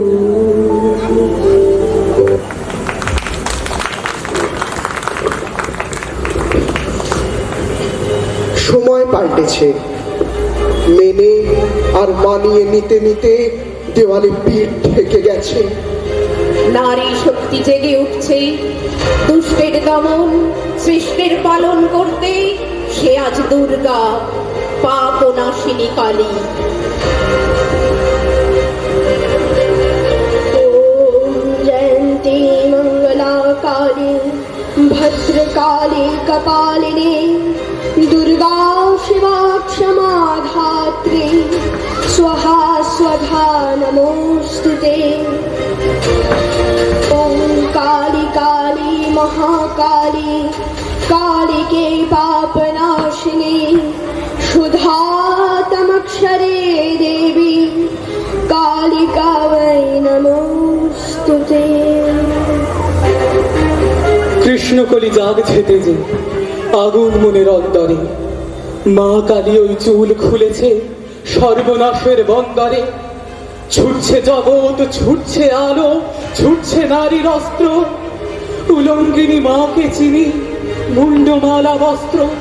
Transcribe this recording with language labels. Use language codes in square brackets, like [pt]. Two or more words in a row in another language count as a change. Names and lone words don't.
[bn] সময় পাল্টেছে মেনে আর মানিয়ে নিতে নিতে দেওয়ালে পিঠ ঠেকে গেছে নারী শক্তি জেগে উঠছে দুষ্টের দমন সৃষ্টির পালন করতে সে আজ দুর্গা পাপ নাশিনী কালী [sa] ॐ जयन्ती मङ्गलाकाली भद्रकाली कपालिनी दुर्गा शिवा क्षमा धात्री स्वाहा स्वधा नमोऽस्तु ते ॐ काली काली महाकाली कालिके पापनाशिनी शुद्धातमक्षरे देवी कालिका वै नमोऽस्तु ते [bn] কৃষ্ণকলি জাগছে তেজে আগুন মনের অন্তরে মা কালী ওই চুল খুলেছে সর্বনাশের বন্দরে ছুটছে জগৎ ছুটছে আলো ছুটছে নারীর অস্ত্র উলঙ্গিনী মাকে চিনি মুন্ডমালা বস্ত্র